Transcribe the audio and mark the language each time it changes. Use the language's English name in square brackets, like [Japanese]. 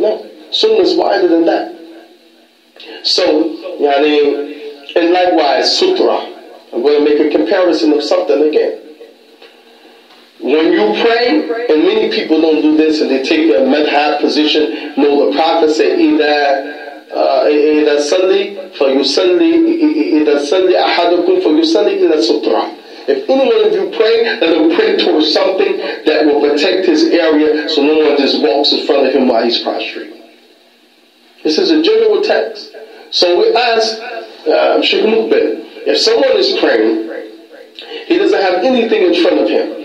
[English] No, sunnah is wider than that. So, and likewise, sutra. I'm going to make a comparison of something again. When you pray, and many people don't do this, and they take a madhab position, no, the Prophet said, either [Arabic] إذا صلي أحدكم فيصلي إلى السترة. [English] If any one of you pray, let him pray towards something that will protect his area so no one just walks in front of him while he's prostrate. This is a general text. So we ask Sheikh Mukbil, if someone is praying, he doesn't have anything in front of him.